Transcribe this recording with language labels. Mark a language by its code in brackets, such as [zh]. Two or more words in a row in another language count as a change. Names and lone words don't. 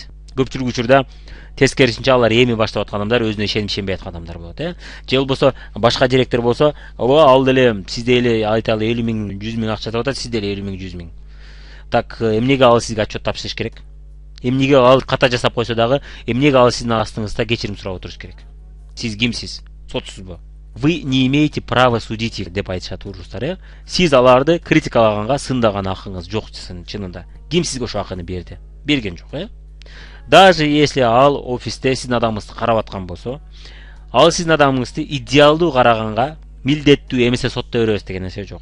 [ky] Көпчүлүк учурда тескерисинче алар эми баштап аткан адамдар өзүнө ишенбей аткан адамдар болот, Же болбосо башка директор болсо, ал деле сиз деле айталы 50 000, 100 000 акча табат, сиз деле 50 000, 100 000. Так эмнеге ал сизге отчет тапшырыш керек? Эмнеге ал ката жасап койсо дагы, эмнеге ал сиздин астыңызда кечирим сурап отуруш керек? Сиз кимсиз? Сотсузбу? [ru] Вы не имеете права судить их, [ky] деп айтышат урустар, Сиз аларды критикалаганга сындаган акыңыз жок чынында. Ким сизге ошо акыны берди? Берген жок, [ru] Даже если [ky] ал офисте сиздин адамыңызды карап аткан болсо, ал сиздин адамыңызды идеалдуу караганга милдеттүү эмесе сотто беребиз деген нерсе жок.